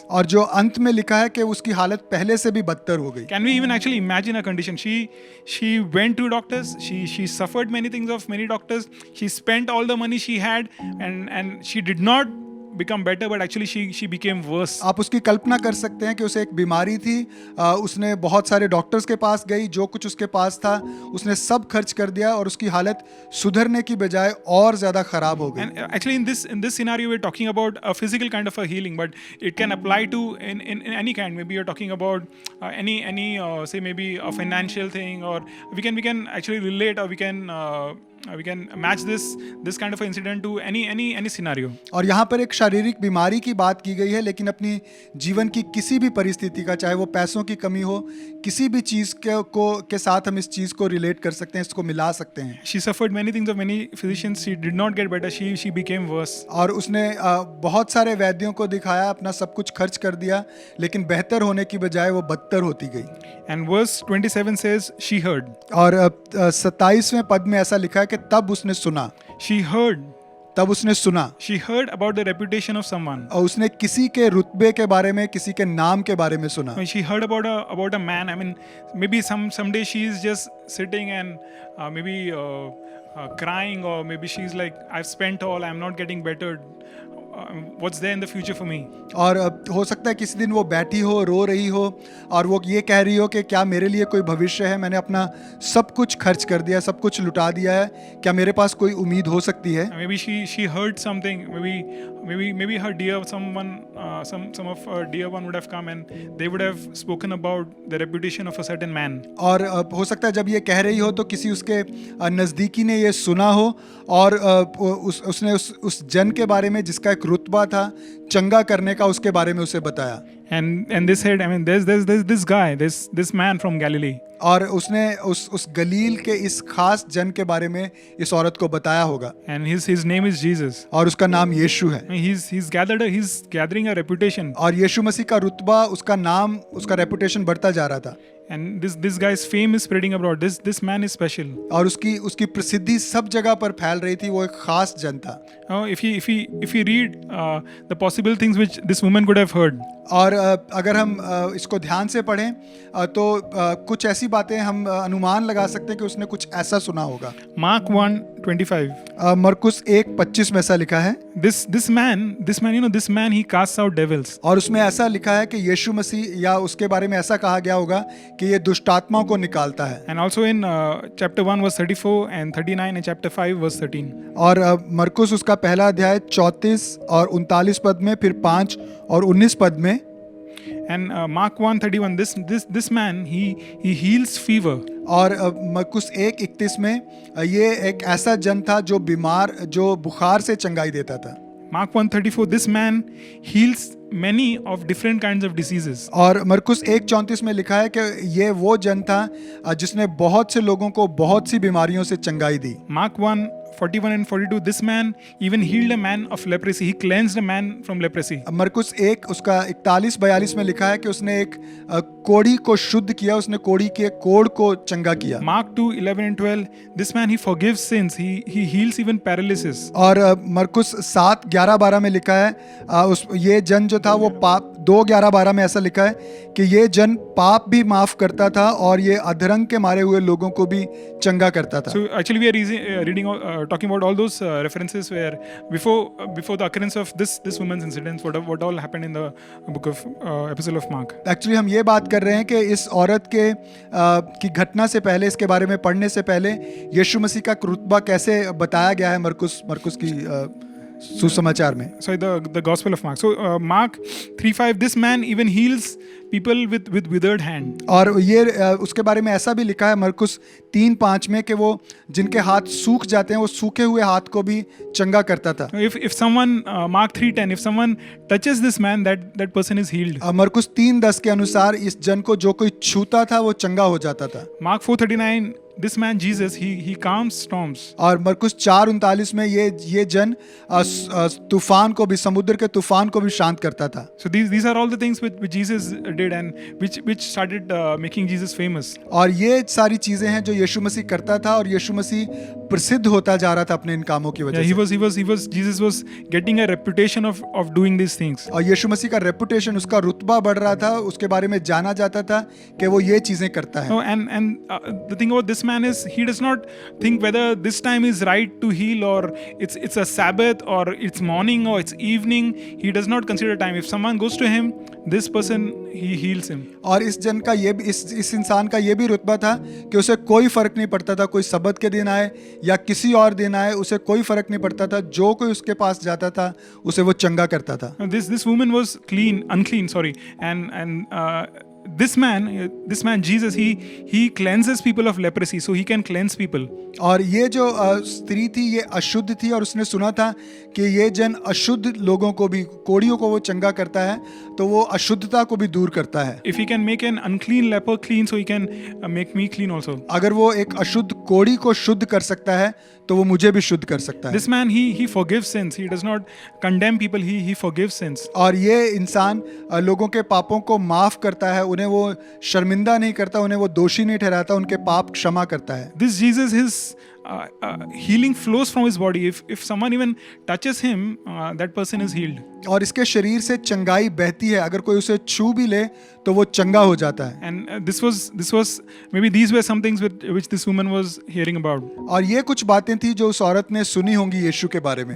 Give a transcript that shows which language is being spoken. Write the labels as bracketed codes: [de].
[hi] और जो अंत में लिखा है कि उसकी हालत पहले से भी बदतर हो गई। [en] Can we even actually imagine her condition? She went to doctors. She suffered many things of many doctors. She spent all the money she had, and she did not become better, but actually she became worse. [hi] आप उसकी कल्पना कर सकते हैं कि उसे एक बीमारी थी, उसने बहुत सारे डॉक्टर्स के पास गई, जो कुछ उसके पास था उसने सब खर्च कर दिया और उसकी हालत सुधरने की बजाय और ज्यादा खराब हो गई। [en] And actually in this scenario we're talking about a physical kind of a healing, but it can apply to in any kind. Maybe you're talking about any say maybe a financial thing, or we can actually relate, or we can match this kind of an incident to any scenario. [hi] और यहाँ पर एक शारीरिक बीमारी की बात की गई है, लेकिन अपनी जीवन की किसी भी परिस्थिति का, चाहे वो पैसों की कमी हो, किसी भी चीज के साथ हम इस चीज को रिलेट कर सकते हैं, इसको मिला सकते हैं। [en] She suffered many things of many physicians. She did not get better. She became worse. [hi] और उसने बहुत सारे वैद्यों को दिखाया, अपना सब कुछ खर्च कर दिया, लेकिन बेहतर होने की बजाय वो बदतर होती गई। [en] And verse 27 says she heard. [hi] और 27वें पद में ऐसा लिखा है कि तब उसने सुना। [en] She heard. [hi] तब उसने सुना। [en] She heard about the reputation of someone. [hi] और उसने किसी के रुतबे के बारे में, किसी के नाम के बारे में सुना। [en] When she heard about a man, I mean, maybe someday she is just sitting and maybe crying, or maybe she's like, I've spent all, I'm not getting better. What's there in the future for me? [hi] और हो सकता है किसी दिन वो बैठी हो, रो रही हो, और वो ये कह रही हो कि क्या मेरे लिए कोई भविष्य है? मैंने अपना सब कुछ खर्च कर दिया, सब कुछ लुटा दिया है, क्या मेरे पास कोई उम्मीद हो सकती है? [en] Maybe she heard something. Maybe her dear someone, some of her dear one would have come and they would have spoken about the reputation of a certain man. [hi] और हो सकता है जब ये कह रही हो तो किसी उसके नज़दीकी ने ये सुना हो और उसने उस जन के बारे में जिसका एक रुतबा था, चंगा करने का, उसके बारे में उसे बताया। [en] And they said, I mean, there's this guy, this man from Galilee. [hi] और उसने उस गलील के इस खास जन के बारे में इस औरत को बताया होगा, [en] and his name is Jesus. [hi] और उसका नाम यीशु है। [en] He's gathering a reputation, [hi] और यीशु मसीह का रुतबा, उसका नाम, उसका रेपुटेशन बढ़ता जा रहा था, [en] and this guy's fame is spreading abroad. This man is special. [hi] और उसकी प्रसिद्धि सब जगह पर फैल रही थी। वो एक खास जन था। [en] If you read the possible things which this woman could have heard, [hi] और अगर हम इसको ध्यान से पढ़ें तो कुछ ऐसी बातें हम अनुमान लगा सकते हैं कि उसने कुछ ऐसा सुना होगा। [en] Mark 1:25. [hi] मरकुस 1:25 में ऐसा लिखा है, [en] This man he casts out devils. [hi] और उसमें ऐसा लिखा है कि यीशु मसीह या उसके बारे में ऐसा कहा गया होगा कि ये दुष्टात्माओं को निकालता है। [en] And also in chapter 1 verse 34 and 39 and chapter 5 verse 13. [hi] और मरकुस उसका पहला अध्याय 34 और 39 पद में, फिर 5 और 19 पद में। [en] And Mark 1:31, this man he heals fever. [hi] और मरकुस 1:31 में ये एक ऐसा जन था जो बीमार, जो बुखार से चंगाई देता था। [en] Mark 1:34, this man heals many of different kinds of diseases. [hi] और मरकुस 1:34 में लिखा है कि ये वो जन था जिसने बहुत से लोगों को बहुत सी बीमारियों से चंगाई दी। [en] Mark 1:41 and 42, this man even healed a man of leprosy. He cleansed a man from leprosy. [hi] मरकुस 1 उसका 41-42 में लिखा है कि उसने एक कोढ़ी को शुद्ध किया, उसने कोढ़ी के कोढ़ को चंगा किया। [en] Mark 2:11 and 12, this man he forgives sins. He heals even paralysis. [hi] और मरकुस 7:11-12 में लिखा है ये जन जो था वो पाप, 2:11-12 में ऐसा लिखा है कि ये जन पाप भी माफ करता था और ये अधरंग के मारे हुए लोगों को भी चंगा करता था। [en] So actually we are reading talking about all those references where before the occurrence of this woman's incidents, what all happened in the book of epistle of Mark. [hi] Actually हम ये बात कर रहे हैं कि इस औरत के की घटना से पहले, इसके बारे में पढ़ने से पहले यीशु मसीह का रुतबा कैसे बताया गया है मरकुस की सुसमाचार में। [en] Sorry, the Gospel of Mark. So Mark 3:5, this man even heals people with withered hand. [hi] और ये उसके बारे में ऐसा भी लिखा है मरकुस 3:5 में कि वो जिनके हाथ सूख जाते हैं वो सूखे हुए हाथ को भी चंगा करता था। [en] If someone Mark 3:10, if someone touches this man, that person is healed. [hi] मरकुस 3:10 के अनुसार इस जन को जो कोई छूता था वो चंगा हो जाता था। [en] Mark 4:39, this man Jesus he calms storms. [hi] और मरकुस 4:39 में ये जन तूफान को भी, समुद्र के तूफान को भी शांत करता था। [en] So these are all the things which Jesus did and which started making Jesus famous. [hi] और ये सारी चीजें हैं जो यीशु मसीह करता था और यीशु मसीह प्रसिद्ध होता जा रहा था अपने इन कामों की वजह से। [en] Jesus was getting a reputation of doing these things. [hi] और यीशु मसीह का रेपुटेशन, उसका रुतबा बढ़ रहा था, उसके बारे में जाना जाता था कि वो ये चीजें करता है। [en] No, and the thing about this man is he does not think whether this time is right to heal or it's a Sabbath or it's morning or it's evening. He does not consider time. If someone goes to him, this person he heals him. [hi] और इस जन का ये भी, इस इंसान का ये भी रुतबा था कि उसे कोई फर्क नहीं पड़ता था, कोई सबत के दिन आए या किसी और दिन आए, उसे कोई फर्क नहीं पड़ता था, जो कोई उसके पास जाता था उसे वो चंगा करता था। [en] This woman was unclean, and this man Jesus he cleanses people of leprosy, so he can cleanse people. [hi] और ये जो स्त्री थी ये अशुद्ध थी और उसने सुना था कि ये जन अशुद्ध लोगों को भी, कोढ़ियों को वो चंगा करता है, तो वो अशुद्धता को भी दूर करता है। [en] If he can make an unclean leper clean, so he can make me clean also. [hi] अगर वो एक अशुद्ध कोढ़ी को शुद्ध कर सकता है तो वो मुझे भी शुद्ध कर सकता है। [en] This man he forgives sins. He does not condemn people. He forgives sins. [hi] और ये इंसान लोगों के पापों को माफ करता है, उन्हें वो शर्मिंदा नहीं करता, उन्हें वो दोषी नहीं ठहराता, उनके पाप क्षमा करता है। [en] This Jesus, his healing flows from his body. If someone even touches him, that person is healed. [hi] और इसके शरीर से चंगाई बहती है, अगर कोई उसे छू भी ले तो वो चंगा हो जाता है। [en] And this was maybe these were some things which this woman was hearing about. [hi] और ये कुछ बातें थी जो उस औरत ने सुनी होंगी यीशु के बारे में।